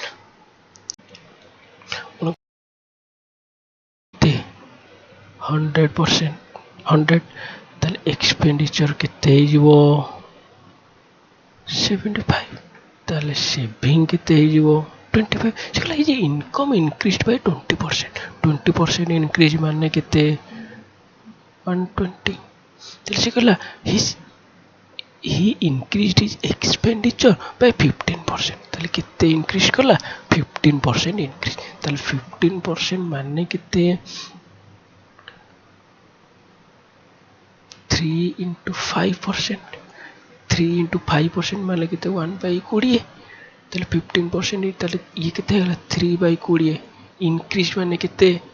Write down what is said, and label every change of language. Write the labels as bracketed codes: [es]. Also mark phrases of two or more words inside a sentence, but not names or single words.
[or] 100% 100 ତାହେଲେ ଏକ୍ସପେଣ୍ଡିଚର କେତେ ହେଇଯିବ 75 ତାହେଲେ ସେଭିଂ କେତେ ହେଇଯିବ 25 ସେ କହିଲା ଏଇ ଯେ [en] income increase by [or] 20% ଇନକ୍ରିଜ୍ ମାନେ କେତେ 120 ତାହେଲେ ସେ କହିଲା [en] he increased his expenditure by [or] 15% ତାହେଲେ କେତେ ଇନକ୍ରିଜ୍ କଲା 15% ଇନକ୍ରିଜ୍ ତାହେଲେ 15% ମାନେ କେତେ 3 into 5% 3 into 5% ମାନେ କେତେ 1/20 ତାହେଲେ 15% ତାହେଲେ ଇଏ କେତେ ହେଇଗଲା 3/20 ଇନକ୍ରିଜ୍ ମାନେ କେତେ